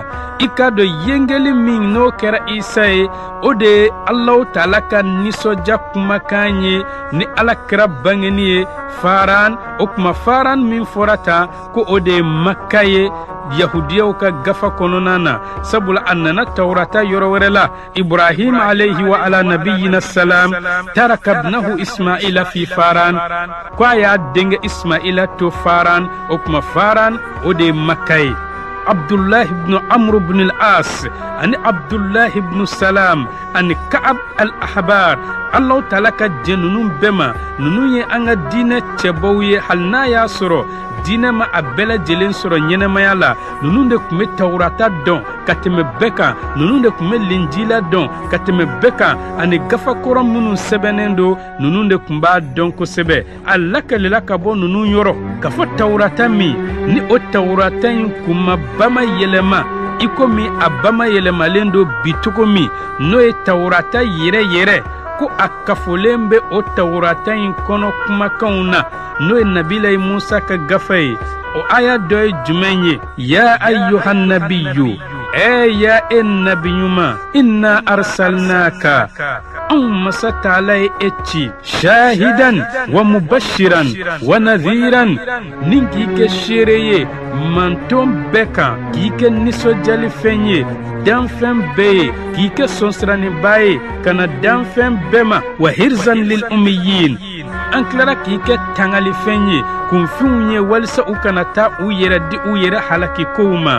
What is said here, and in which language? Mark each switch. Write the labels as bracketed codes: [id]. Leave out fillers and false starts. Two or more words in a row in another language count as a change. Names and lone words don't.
[bm] I k'a dɔn yengeli min n'o kɛra Isa ye, o de ye Allah taala ka nisɔndiya kumakan ye ni Alakira bangeni ye Faran. O kuma Faran min fɔra tan ko o de ye Makka ye Yahudiyaw ka gafa kɔnɔna na, sabula a nana Tawurata yɔrɔ wɛrɛ la. [ar] إبراهيم عليه وعلى نبينا السلام ترك ابنه إسماعيل في فاران, [bm] ko a y'a denkɛ Ismaila to Faran. O kuma Faran o de ye Makka ye. Abdullah ibn Amr ibn al-As ani Abdullah ibn Salam ani Ka'ab al-Ahbar, Allah taala ka jɛ ninnu bɛɛ ma. Ninnu ye an ka diinɛ cɛbaw ye, hali n'a y'a sɔrɔ diinɛ ma a bɛɛ lajɛlen sɔrɔ ɲɛnɛmaya la. Ninnu de tun bɛ Tawurata dɔn ka tɛmɛ bɛɛ kan, ninnu de tun bɛ Linjila dɔn ka tɛmɛ bɛɛ kan, ani gafa kɔrɔ minnu sɛbɛnnen don, ninnu de tun b'a dɔn kosɛbɛ. A lakalila ka bɔ ninnu yɔrɔ ka fɔ Tawurata min ni o Tawurata in kun ma bamayɛlɛma i komi a bamayɛlɛmalen don bi cogo min, n'o ye Tawurata yɛrɛ yɛrɛ, ko a kafolen bɛ o Tawurata in kɔnɔ kumakanw na, n'o ye Nabila Musa ka gafa ye. O aya dɔ ye jumɛn ye? [ar] يا أيها النبي, [bm] ya e nabi ɲuman, [ar] إنا أرسلناك, [bm] anw masa taala ye e ci, [ar] شاهدا ومبشرا ونذيرا, [bm] ni k'i kɛ seere ye manton bɛɛ kan, k'i kɛ nisɔndiyali fɛn ye danfɛn bɛɛ ye, k'i kɛ sɔnsirannenba ye ka na danfɛn bɛɛ ma, [ar] وحرزا للأميين, [bm] an tilara k'i kɛ tangali fɛn ye kunfinw ye walisa u kana taa u yɛrɛ di u yɛrɛ halaki kow ma.